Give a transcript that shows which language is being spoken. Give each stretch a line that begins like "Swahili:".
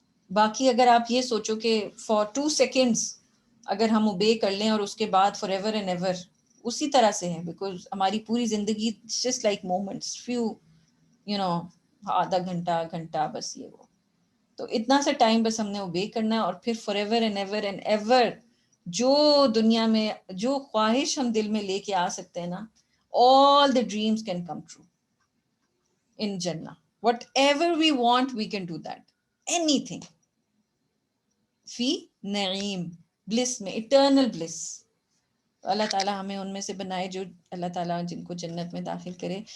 Urdu: باقی اگر آپ یہ سوچو کہ فار 2 seconds اگر ہم اوبے کر لیں اور اس کے بعد فار ایور اینڈ ایور اسی طرح سے ہے، بیکاز ہماری پوری زندگی جسٹ لائک مومنٹس، فیو آدھا گھنٹہ بس یہ وہ. تو اتنا سا ٹائم بس ہم نے اوبے کرنا ہے، اور پھر for ever and ever and ever جو دنیا میں جو خواہش ہم دل میں لے کے آ سکتے ہیں نا،
English: all the dreams can come true in Jannah. Whatever we want, we can do that. Anything.
Arabic: فی نعیم،
English: Bliss میں، eternal bliss.
Urdu: تو اللہ تعالیٰ ہمیں ان میں سے بنائے جو اللہ تعالیٰ جن کو جنت میں داخل کرے.